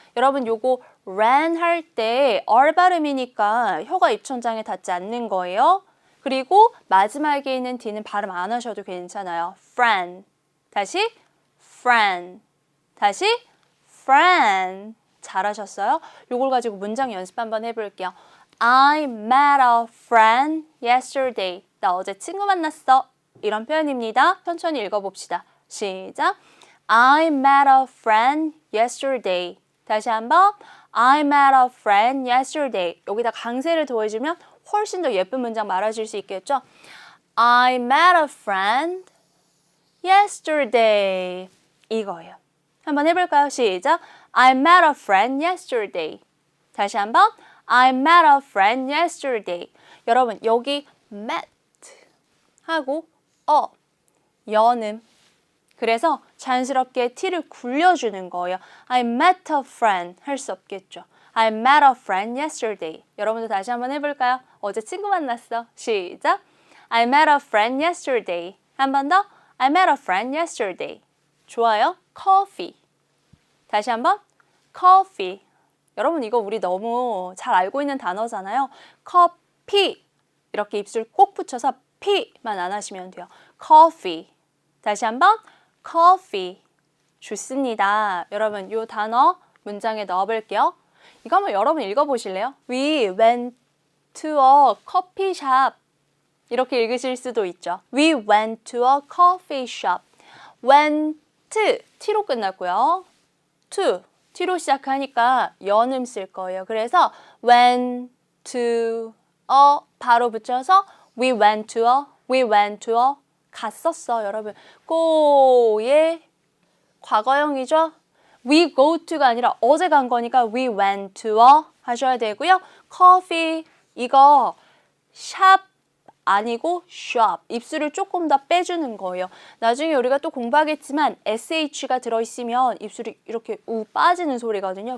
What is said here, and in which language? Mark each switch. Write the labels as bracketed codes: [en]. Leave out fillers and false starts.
[ko] 여러분 요거 ran 할 때 R 발음이니까 혀가 입천장에 닿지 않는 거예요. 그리고 마지막에 있는 D는 발음 안 하셔도 괜찮아요. friend. 다시 friend. 다시 friend. 잘하셨어요? 요걸 가지고 문장 연습 한번 해볼게요. [en] I met a friend yesterday. [ko] 나 어제 친구 만났어. 이런 표현입니다. 천천히 읽어봅시다. 시작. [en] I met a friend yesterday. [ko] 다시 한번. [en] I met a friend yesterday. [ko] 여기다 강세를 더해주면 훨씬 더 예쁜 문장 말하실 수 있겠죠? [en] I met a friend yesterday. [ko] 이거예요. 한번 해볼까요? 시작. [en] I met a friend yesterday. [ko] 다시 한번. [en] I met a friend yesterday. [ko] 여러분 여기 met 하고 연음. 그래서 자연스럽게 T를 굴려주는 거예요. [en] I met a friend [ko] 할 수 없겠죠. [en] I met a friend yesterday. [ko] 여러분도 다시 한번 해볼까요? 어제 친구 만났어. 시작. [en] I met a friend yesterday. [ko] 한 번 더. [en] I met a friend yesterday. [ko] 좋아요. coffee. 다시 한번. coffee. 여러분 이거 우리 너무 잘 알고 있는 단어잖아요. 커피. 이렇게 입술 꼭 붙여서 P만 안 하시면 돼요. coffee. 다시 한번. coffee. 좋습니다. 여러분 이 단어 문장에 넣어볼게요. 이거 한번 여러분 읽어보실래요? [en] We went to a coffee shop. [ko] 이렇게 읽으실 수도 있죠. [en] We went to a coffee shop. [ko] went, T로 끝났고요. to, T로 시작하니까 연음 쓸 거예요. 그래서 [en] went to a [ko] 바로 붙여서 [en] we went to a [ko] 갔었어. 여러분 go의 과거형이죠. [en] We go to가 [ko] 아니라 어제 간 거니까 [en] we went to a [ko] 하셔야 되고요. coffee 이거 샵 아니고 shop. 입술을 조금 더 빼주는 거예요. 나중에 우리가 또 공부하겠지만 sh가 들어있으면 입술이 이렇게 우 빠지는 소리거든요.